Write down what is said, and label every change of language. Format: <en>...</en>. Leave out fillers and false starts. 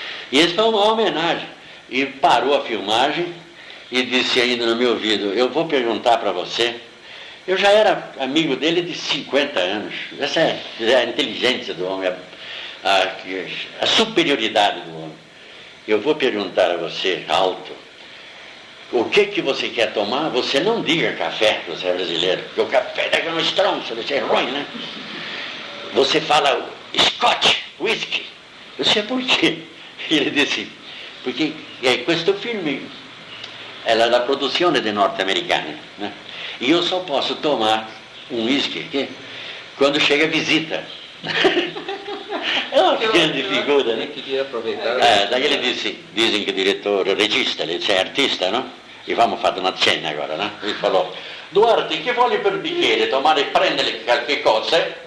<pt>E esse foi uma homenagem. E parou a filmagem e disse ainda no meu ouvido, eu vou perguntar para você, eu já era amigo dele de 50 anos, essa é a inteligência do homem, a superioridade do homem. Eu vou perguntar a você, alto, o que você quer tomar, você não diga café, você é brasileiro, porque o café dá no estômago, você é ruim, né? Você fala Scotch, whisky. Eu sei por quê. Ele disse, porque</pt> <it>questo film è la produzione dei norte-americani, né?</it> <pt>E eu só posso tomar um whisky quando chega a visita. É uma grande figura, né? Daí ele disse, dizem que o direttore, o regista, ele disse, é artista, no? E vamos</pt> <it>fare una cena agora, no?</it> <pt>Ele falou,</pt> <it>Duarte, che vuole per bicchiere? Tomare e prendere qualche cosa?</it>